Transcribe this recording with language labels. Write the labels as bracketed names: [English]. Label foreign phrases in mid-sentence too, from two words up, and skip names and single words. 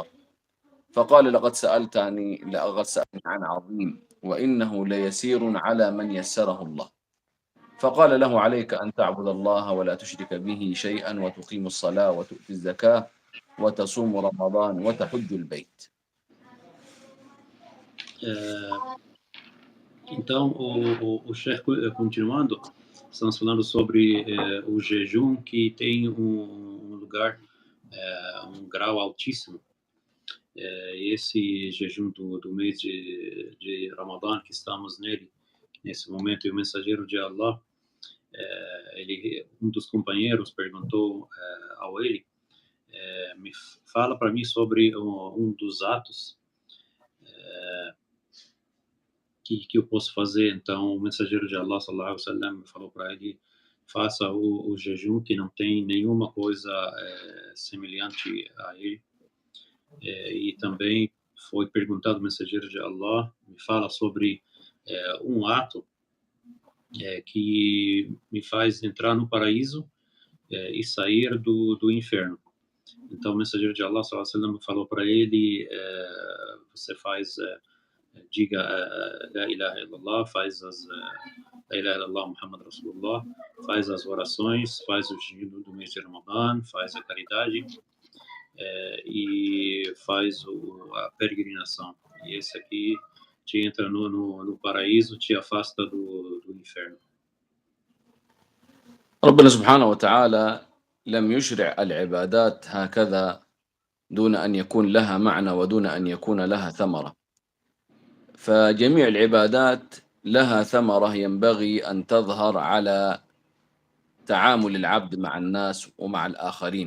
[Arabic] فقال: لقد سألتني عن عظيم، وإنه ليسير على من يسره الله. فقال له: عليك أن تعبد الله ولا تشرك به شيئا، وتقيم الصلاة وتؤتي الزكاة وتصوم رمضان وتحج البيت. [Portuguese] Então, o Sheikh, continuando, estamos falando sobre o jejum, que tem um lugar, um grau altíssimo. Esse jejum do mês de Ramadã, que estamos nesse momento, e o mensageiro de Allah, um dos companheiros perguntou ao ele: me fala para mim sobre um dos atos que eu posso fazer. Então o mensageiro de Allah [Arabic] صلى الله عليه وسلم [Portuguese] falou para ele: faça o jejum, que não tem nenhuma coisa semelhante a ele. E também foi perguntado ao mensageiro de Allah: me fala sobre um ato que me faz entrar no paraíso e sair do inferno. Então o mensageiro de Allah [Arabic] صلى الله عليه وسلم [Portuguese] falou para ele: você faz diga [Arabic] لا إله إلا الله, [Portuguese] faz [Arabic] لا إله إلا الله محمد رسول الله, [Portuguese] faz as orações, faz o jejum do mês de Ramadã, faz a caridade e faz a peregrinação. E esse aqui te entra no paraíso, te afasta do inferno. [Arabic] ربنا سبحانه وتعالى لم يشرع العبادات هكذا دون أن يكون لها معنى ودون أن يكون لها ثمرة. فجميع العبادات لها ثمرة ينبغي أن تظهر على تعامل العبد مع الناس ومع الآخرين.